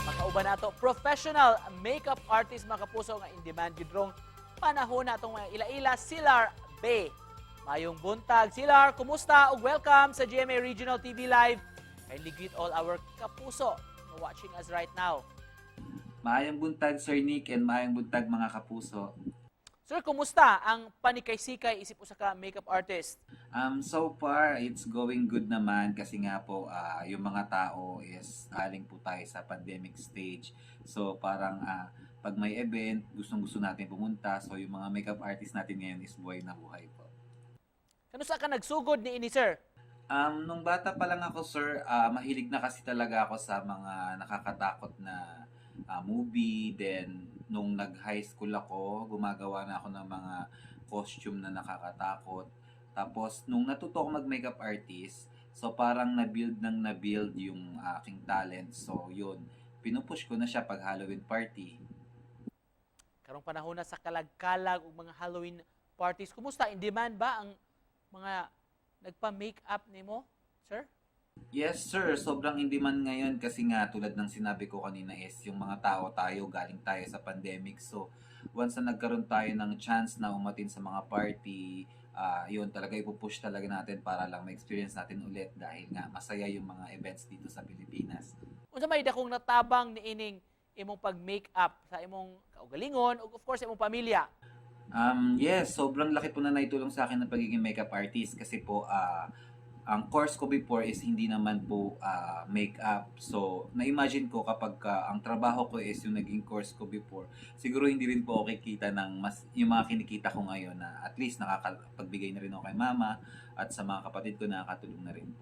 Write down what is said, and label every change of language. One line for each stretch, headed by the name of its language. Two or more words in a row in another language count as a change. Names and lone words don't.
Cebuano: kauban nato
English: professional makeup artist
Cebuano: mga kapuso nga
English: in demand
Cebuano: gidrong panahon natong mga ila-ila Silar Bay. Mayong buntag Silar, kumusta ug welcome sa GMA Regional TV Live.
English: Kindly greet all our kapuso na watching us right now.
Cebuano: Maayong buntag Sir Nick and maayong buntag mga kapuso. Sir, kumusta ang panikay-sikay isip usa ka
English: makeup artist? So far, it's going good
Filipino: naman kasi nga po yung mga tao is aling po tayo sa pandemic stage. So parang pag may event, gustong-gusto natin pumunta. So yung mga
English: makeup artist
Filipino: natin ngayon is buhay na buhay po.
Cebuano: Kanusa ka nagsugod ni ini, sir?
Filipino: Nung bata pa lang ako, sir, mahilig na kasi talaga ako sa mga nakakatakot na movie. Then, nung nag-high school ako, gumagawa na ako ng mga costume na nakakatakot. Tapos, nung natuto ako mag-
English: makeup artist,
Filipino: so parang na-build yung aking talent. So, yun, pinupush ko na siya pag
English: Halloween party.
Cebuano: Karong panahon na sa kalag-kalag ug mga
English: Halloween parties.
Cebuano: Kumusta?
English: In demand
Cebuano: ba ang mga nagpa-makeup nimo, sir?
English: Yes, sir.
Filipino: Sobrang
English: in demand
Filipino: ngayon kasi nga tulad ng sinabi ko kanina is yung mga tao tayo, galing tayo sa pandemic. So, once na nagkaroon tayo ng chance na umatin sa mga party, yun talaga ipupush talaga natin para lang ma-experience natin ulit dahil nga masaya yung mga events dito sa Pilipinas.
Cebuano: Unsa may dakong natabang ni ining imong pag-makeup sa imong kaugalingon ug
English: of course
Cebuano: imong pamilya?
English: Yes,
Filipino: sobrang laki po na naitulong sa akin ng pagiging
English: makeup artist
Filipino: kasi po ang course ko before is hindi naman po makeup. So, na-imagine ko kapag ang trabaho ko is yung naging course ko before, siguro hindi rin po ako kikita ng mas, yung mga kinikita ko ngayon na at least nakakapagbigay na rin ako kay mama at sa mga kapatid ko nakakatulong na rin po.